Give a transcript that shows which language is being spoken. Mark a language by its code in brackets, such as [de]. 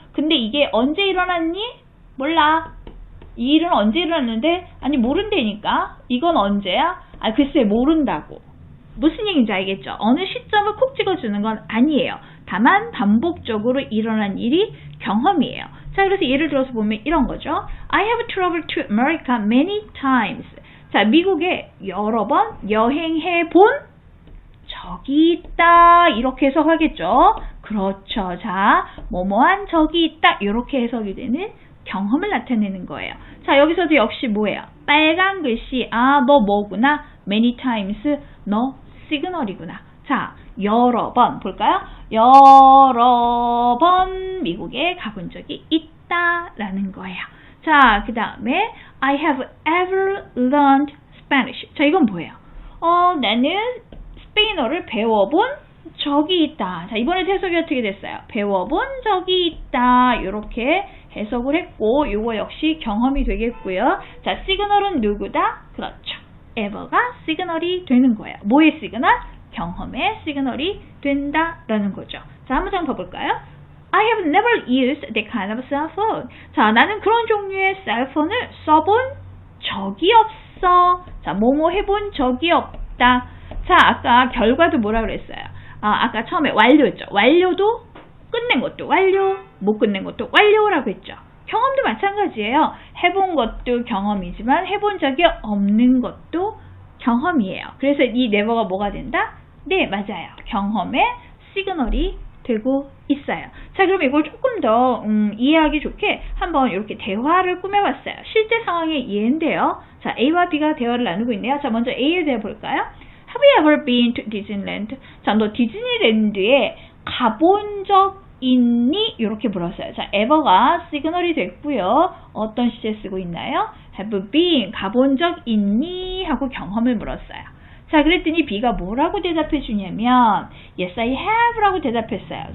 [ko] 근데 이게 언제 일어났니? 몰라. 이 일은 언제 일어났는데? 아니, 모른다니까. 이건 언제야? 글쎄, 모른다고. 무슨 얘기인지 알겠죠? 어느 시점을 콕 찍어주는 건 아니에요. 다만 반복적으로 일어난 일이 경험이에요. 자, 그래서 예를 들어서 보면 이런 거죠. [en] I have traveled to America many times. [ko] 자, 미국에 여러 번 여행해 본 적이 있다. 이렇게 해석하겠죠. 그렇죠. 자, 뭐뭐한 적이 있다. 이렇게 해석이 되는 경험을 나타내는 거예요. 자, 여기서도 역시 뭐예요? 빨간 글씨. 너 뭐구나. [en] many times. [ko] 너 시그널이구나. 자, 여러 번 볼까요? 여러 번 미국에 가본 적이 있다라는 거예요. 자, 자, 그 다음에 [en] I have ever learned Spanish. [ko] 자, 이건 뭐예요? 나는 스페인어를 배워본 적이 있다. 자, 이번에 해석이 어떻게 됐어요? 배워본 적이 있다. 이렇게 해석을 했고, 이거 역시 경험이 되겠고요. 자, 시그널은 누구다? 그렇죠. ever가 시그널이 되는 거예요. 뭐의 시그널? 경험의 시그널이 된다라는 거죠. 자, 한번 좀 봐볼까요? [en] I have never used that kind of cell phone. [ko] 자, 나는 그런 종류의 셀폰을 써본 적이 없어. 자, 뭐뭐 해본 적이 없다. 자, 아까 결과도 뭐라 그랬어요? 아까 처음에 완료였죠. 완료도 끝낸 것도 완료, 못 끝낸 것도 완료라고 했죠. 경험도 마찬가지예요. 해본 것도 경험이지만 해본 적이 없는 것도 경험이에요. 그래서 이 never가 뭐가 된다? 네, 맞아요. 경험의 시그널이 되고 있어요. 자, 그럼 이걸 조금 더 이해하기 좋게 한번 이렇게 대화를 꾸며봤어요. 실제 상황의 예인데요. 자, A와 B가 대화를 나누고 있네요. 자, 먼저 A에 대해 볼까요? [en] Have you ever been to Disneyland? [ko] 자, 너 디즈니랜드에 가본 적 있니? 이렇게 물었어요. 자, ever가 시그널이 됐고요. 어떤 시제 쓰고 있나요? have been, 가본 적 있니? 하고 경험을 물었어요. 자, 그랬더니 B가 뭐라고 대답해 주냐면 [en] Yes, I have [ko] 라고 대답했어요.